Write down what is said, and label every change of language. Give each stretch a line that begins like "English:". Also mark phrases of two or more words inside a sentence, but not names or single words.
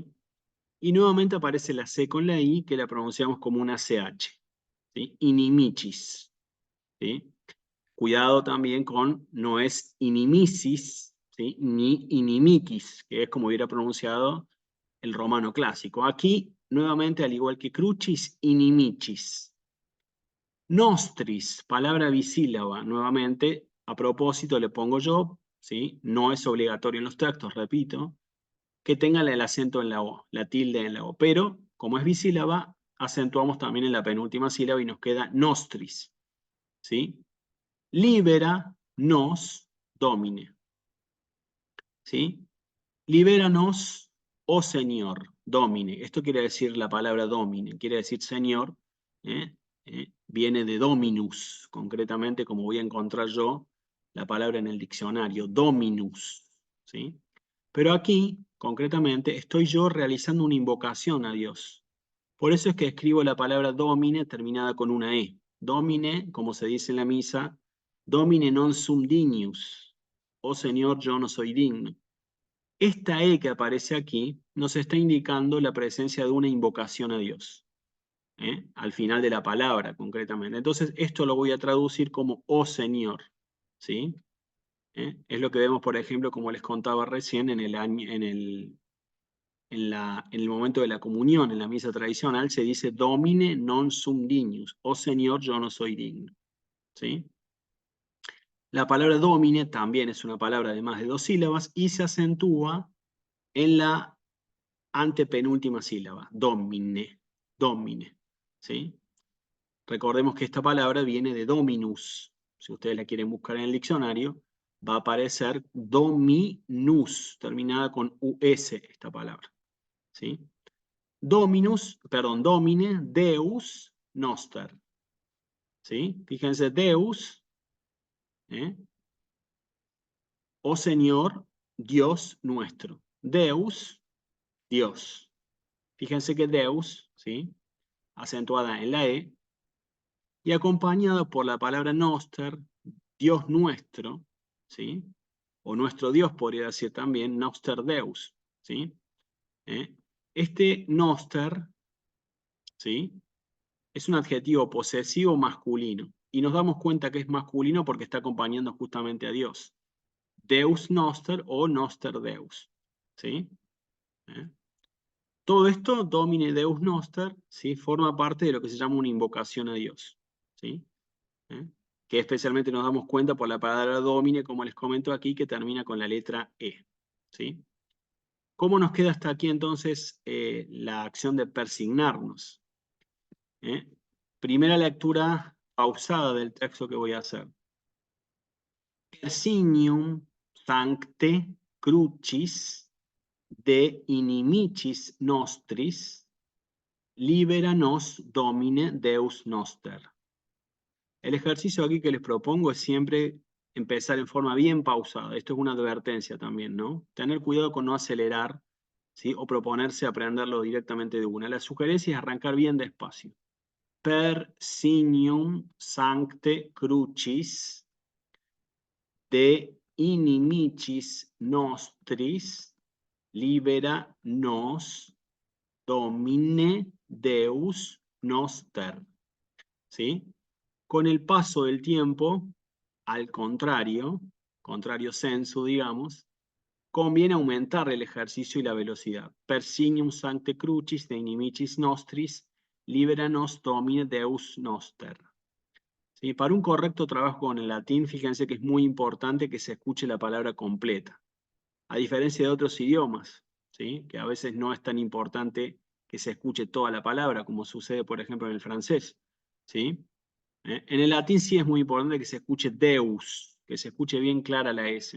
Spanish: Y nuevamente aparece la C con la I, que la pronunciamos como una CH, ¿sí? Inimicis, ¿sí? Cuidado también con, no es inimicis, ¿sí? Ni inimicis, que es como hubiera pronunciado el romano clásico. Aquí, nuevamente, al igual que crucis, inimicis. Nostris, palabra bisílaba, nuevamente, a propósito le pongo yo, ¿sí? No es obligatorio en los textos, repito, que tenga el acento en la O, la tilde en la O. Pero, como es bisílaba, acentuamos también en la penúltima sílaba y nos queda nostris, ¿sí?
Latin: Libera nos domine,
Spanish: ¿sí? Libéranos, oh Señor, domine. Esto quiere decir la palabra domine, quiere decir Señor, ¿eh? Viene de dominus, concretamente, como voy a encontrar yo la palabra en el diccionario, dominus, ¿sí? Pero aquí, concretamente, estoy yo realizando una invocación a Dios. Por eso es que escribo la palabra domine terminada con una E. Domine, como se dice en la misa,
Latin: domine non sum dignus.
Spanish: Oh Señor, yo no soy digno. Esta E que aparece aquí nos está indicando la presencia de una invocación a Dios, al final de la palabra, concretamente. Entonces, esto lo voy a traducir como oh Señor, ¿sí? Es lo que vemos, por ejemplo, como les contaba recién, en el momento de la comunión, en la misa tradicional, se dice
Latin: Domine non sum dignus,
Spanish: oh Señor, yo no soy digno, ¿sí? La palabra domine también es una palabra de más de 2 sílabas y se acentúa en la antepenúltima sílaba,
Latin: domine, domine,
Spanish: ¿sí? Recordemos que esta palabra viene de dominus. Si ustedes la quieren buscar en el diccionario, va a aparecer dominus, terminada con US esta palabra, ¿sí?
Latin: Dominus, perdón, domine, Deus, noster,
Spanish: ¿sí? Fíjense, Deus, ¿eh? O Señor, Dios nuestro. Deus, Dios. Fíjense que Deus, ¿sí? Acentuada en la E, y acompañado por la palabra noster, Dios nuestro, ¿sí? O nuestro Dios podría decir también,
Latin: noster Deus,
Spanish: ¿sí? ¿Eh? Este noster, ¿sí? Es un adjetivo posesivo masculino, y nos damos cuenta que es masculino porque está acompañando justamente a Dios.
Latin: Deus noster o noster Deus,
Spanish: ¿sí? ¿Eh? Todo esto,
Latin: Domine Deus Noster,
Spanish: ¿sí? Forma parte de lo que se llama una invocación a Dios, ¿sí? ¿Eh? Que especialmente nos damos cuenta por la palabra Domine, como les comento aquí, que termina con la letra E, ¿sí? ¿Cómo nos queda hasta aquí entonces la acción de persignarnos? ¿Eh? Primera lectura pausada del texto que voy a hacer.
Latin: Persignium sancte crucis de inimicis nostris libera nos domine Deus noster.
Spanish: El ejercicio aquí que les propongo es siempre empezar en forma bien pausada. Esto es una advertencia también, ¿no? Tener cuidado con no acelerar, ¿sí? O proponerse aprenderlo directamente de una. La sugerencia es arrancar bien despacio.
Latin: Per signium sancte crucis de inimicis nostris libera nos domine Deus noster.
Spanish: ¿Sí? Con el paso del tiempo, al
Latin: contrario sensu,
Spanish: digamos, conviene aumentar el ejercicio y la velocidad.
Latin: Persignium sancte crucis de inimicis nostris, libera nos domine Deus noster.
Spanish: ¿Sí? Para un correcto trabajo con el latín, fíjense que es muy importante que se escuche la palabra completa. A diferencia de otros idiomas, ¿sí? Que a veces no es tan importante que se escuche toda la palabra, como sucede, por ejemplo, en el francés, ¿sí? En el latín sí es muy importante que se escuche Deus, que se escuche bien clara la S.